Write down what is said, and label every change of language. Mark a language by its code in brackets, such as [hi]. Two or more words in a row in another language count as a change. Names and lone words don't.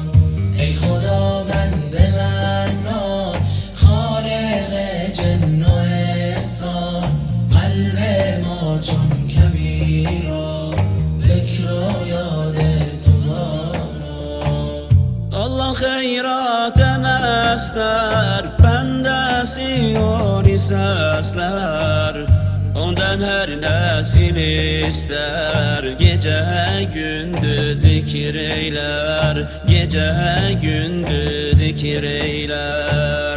[fa] ای خداوند منان خالق جن و انسان، قلب ما چون کبیر و ذکر و یاد تو باران. [az] Allah xeyrat emezler, bendesi onu sesler, ondan her nesil ister, gece gündüz zikir eyler, gece gündüz zikir eyler.